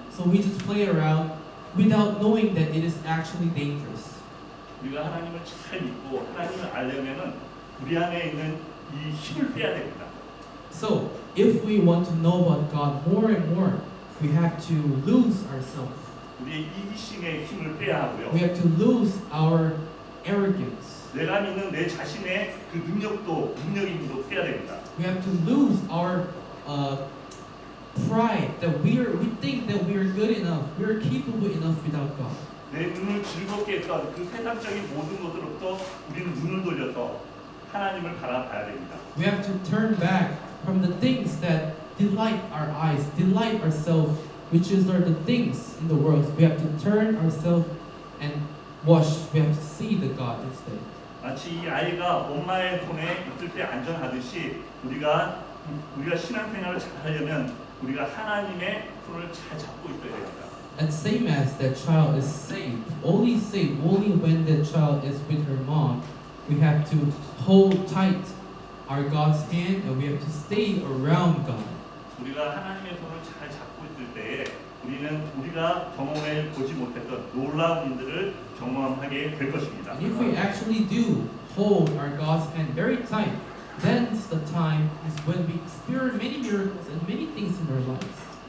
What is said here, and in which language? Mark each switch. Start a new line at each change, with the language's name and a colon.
English: So we just play around without knowing that it is actually dangerous.
Korean: 우리가 하나님을 잘 믿고 하나님을 알려면은 우리 안에 있는 이 힘을 빼야 됩니다.
English: So if we want to know about God more and more, we have to lose ourselves.
Korean: 우리의 이기심의 힘을 빼야 하고요.
English: We have to lose our arrogance.
Korean: 내가 믿는 내 자신의 그 능력의 힘도 빼야 됩니다.
English: We have to lose our pride that we think that we are good enough, we are capable enough without God.
Korean: 내 눈을 즐겁게 했던 그 세상적인 모든 것으로부터 우리는 눈을 돌려서 하나님을 바라봐야 됩니다.
English: We have to turn back from the things that delight our eyes, delight ourselves, which are the things in the world. We have to turn ourselves and watch. We have to see the God instead.
Korean: 마치 이 아이가 엄마의 손에 있을 때 안전하듯이 우리가 신앙생활을 잘 하려면 우리가 하나님의 손을 잘 잡고 있어야 됩니다.
English: And same as that child is saved only when that child is with her mom. We have to hold tight our God's hand and we have to stay around God.
Korean: 우리가 하나님의 손을 잘 잡고 있을 때에 우리가 경험해 보지 못했던 놀라운 일들을 경험하게 될 것입니다.
English: And if we actually do hold our God's hand very tight, then the time is when we experience many miracles and many things in our lives.